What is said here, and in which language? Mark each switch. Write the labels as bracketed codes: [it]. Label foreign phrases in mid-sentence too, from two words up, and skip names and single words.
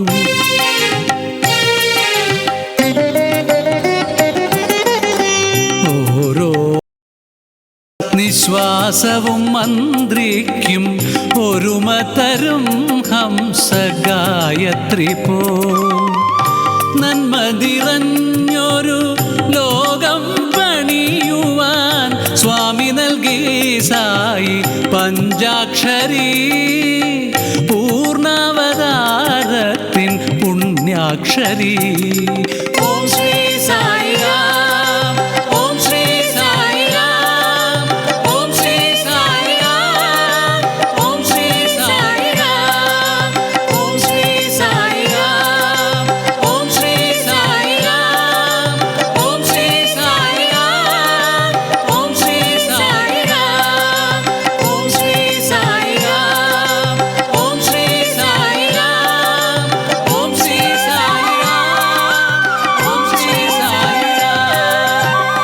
[ml] ഓരോ നിശ്വാസവും മന്ത്രിക്കും ഒരുമതരും ഹംസ ഗായത്രി പോൽ. നന്മ നിറഞ്ഞൊരു ലോകം പണിയുവാൻ സ്വാമി നൽകി സായി പഞ്ചാക്ഷരി പൂർണ്ണവതാ ప్రేమాక్షరి. [sa] ఓం శ్రీ సాయి రామ్, ఓం శ్రీ సాయి రామ్, ఓం శ్రీ సాయి రామ్, ఓం శ్రీ సాయి రామ్, ఓం శ్రీ సాయి రామ్, ఓం శ్రీ సాయి రామ్, ఓం శ్రీ సాయి రామ్, ఓం శ్రీ సాయి రామ్, ఓం శ్రీ సాయి రామ్, ఓం శ్రీ సాయి రామ్, ఓం శ్రీ సాయి రామ్, ఓం శ్రీ సాయి రామ్.